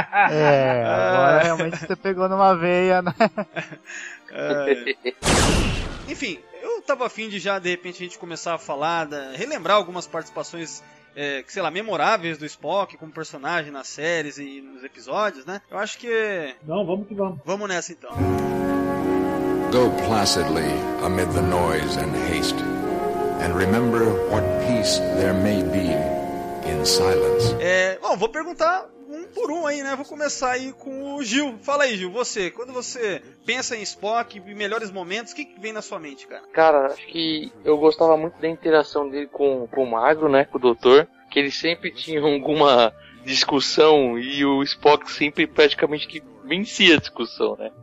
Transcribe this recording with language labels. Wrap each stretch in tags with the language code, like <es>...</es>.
<pt>É, agora realmente você pegou numa veia, né? Enfim, eu tava afim de já, de repente, a gente começar a falar, relembrar algumas participações, que sei lá, memoráveis do Spock como personagem nas séries e nos episódios, né? Eu acho que... Não, vamos que vamos. Vamos nessa, então.</pt> <en>Go placidly amid the noise and haste, and remember what peace there may be in silence.</en> <pt>Bom, vou perguntar um por um aí, né? Vou começar aí com o Gil. Fala aí, Gil, você, quando você pensa em Spock e melhores momentos, o que vem na sua mente, cara? Cara, acho que eu gostava muito da interação dele com o Magro, né? Com o doutor, que ele sempre tinha alguma discussão e o Spock sempre praticamente que vencia a discussão, né?</pt>